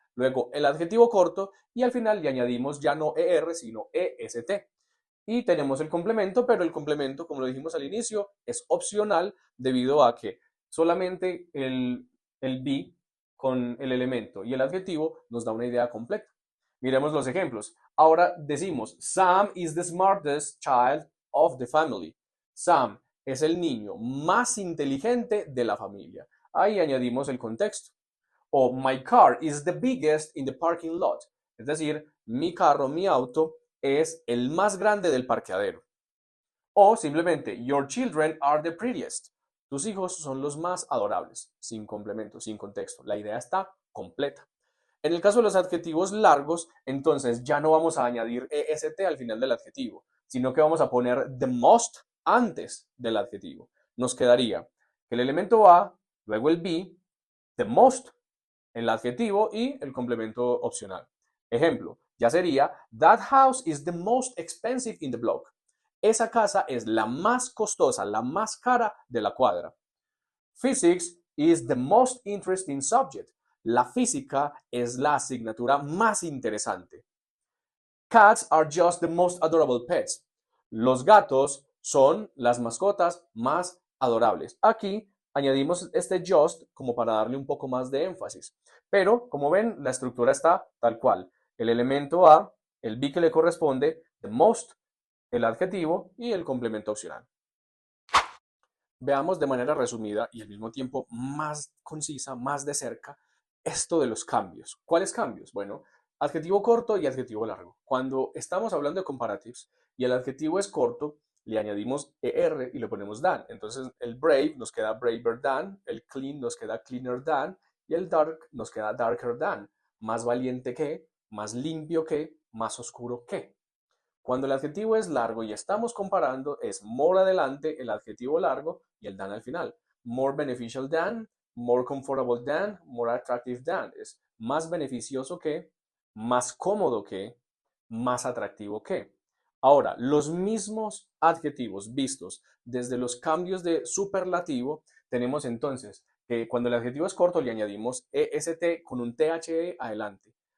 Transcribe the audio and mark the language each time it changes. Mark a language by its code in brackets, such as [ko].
[es] Luego el adjetivo corto y al final le añadimos ya no er, sino est. Y tenemos el complemento, pero el complemento, como lo dijimos al inicio, es opcional debido a que solamente el be con el elemento y el adjetivo nos da una idea completa. Miremos los ejemplos. Ahora decimos, [en] Sam is the smartest child of the family. [es] Sam es el niño más inteligente de la familia. Ahí añadimos el contexto. [en] O my car is the biggest in the parking lot. [es] Es decir, mi carro, mi auto es el más grande del parqueadero. O simplemente, [en] your children are the prettiest. [es] Tus hijos son los más adorables, sin complemento, sin contexto. La idea está completa. En el caso de los adjetivos largos, entonces ya no vamos a añadir est al final del adjetivo, sino que vamos a poner the most antes del adjetivo. Nos quedaría que el elemento a, luego el be, the most, el adjetivo y el complemento opcional. Ejemplo, ya sería, [en] that house is the most expensive in the block. [es] Esa casa es la más costosa, la más cara de la cuadra. [en] Physics is the most interesting subject. [es] La física es la asignatura más interesante. [en] Cats are just the most adorable pets. [es] Los gatos son las mascotas más adorables. Aquí añadimos este just como para darle un poco más de énfasis. Pero, como ven, la estructura está tal cual. El elemento a, el be que le corresponde, the most, el adjetivo y el complemento opcional. Veamos de manera resumida y al mismo tiempo más concisa, más de cerca, esto de los cambios. ¿Cuáles cambios? Bueno, adjetivo corto y adjetivo largo. Cuando estamos hablando de comparatives y el adjetivo es corto, le añadimos er y le ponemos than. Entonces el brave nos queda [en] braver than, [es] el clean nos queda [en] cleaner than [es] y el dark nos queda [en] darker than. [es] Más valiente que, más limpio que, más oscuro que. Cuando el adjetivo es largo y estamos comparando, es more adelante el adjetivo largo y el than al final. [en] More beneficial than, more comfortable than, more attractive than. [es] Es más beneficioso que, más cómodo que, más atractivo que. Ahora, los mismos adjetivos vistos desde los cambios de superlativo, tenemos entonces que cuando el adjetivo es corto le añadimos est con un the adelante.